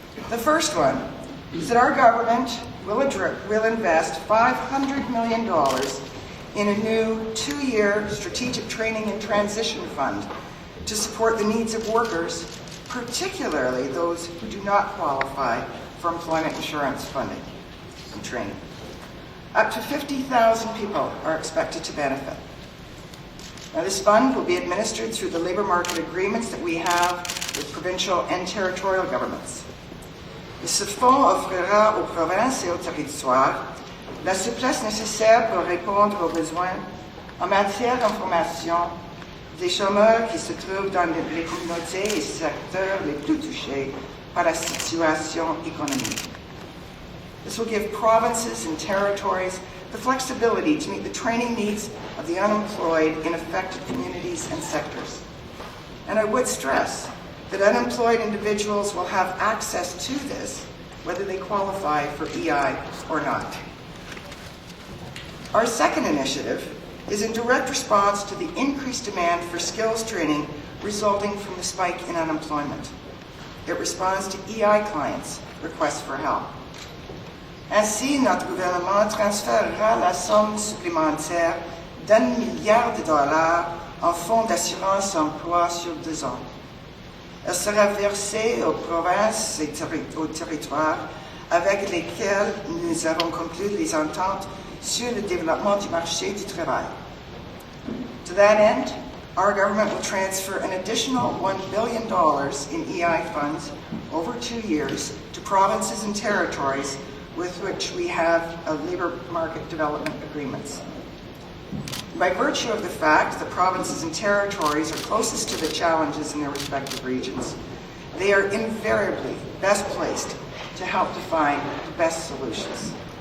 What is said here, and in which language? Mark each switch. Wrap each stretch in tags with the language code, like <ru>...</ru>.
<en>The first one is that our government will invest $500 million in a new 2-year strategic training and transition fund to support the needs of workers, particularly those who do not qualify for employment insurance funding and training. Up to 50,000 people are expected to benefit. Now, this fund will be administered through the labour market agreements that we have with provincial and territorial governments.</en> <fr>Ce fonds offrira aux provinces et aux territoires la souplesse nécessaire pour répondre aux besoins en matière d'information des chômeurs qui se trouvent dans les communautés et secteurs les plus touchés par la situation économique.</fr> <en>This will give provinces and territories the flexibility to meet the training needs of the unemployed in affected communities and sectors. And I would stress that unemployed individuals will have access to this, whether they qualify for EI or not. Our second initiative is in direct response to the increased demand for skills training resulting from the spike in unemployment. It responds to EI clients' requests for help.</en> <fr>Ainsi, notre gouvernement transférera la somme supplémentaire d'1 milliard de dollars en fonds d'assurance emploi sur 2 ans. Elle sera versée aux provinces et aux territoires avec lesquels nous avons conclu les ententes sur le développement du marché du travail.</fr> <en>To that end, our government will transfer an additional $1 billion in EI funds over 2 years to provinces and territories with which we have labour market development agreements. By virtue of the fact that provinces and territories are closest to the challenges in their respective regions, they are invariably best placed to help define the best solutions.</en>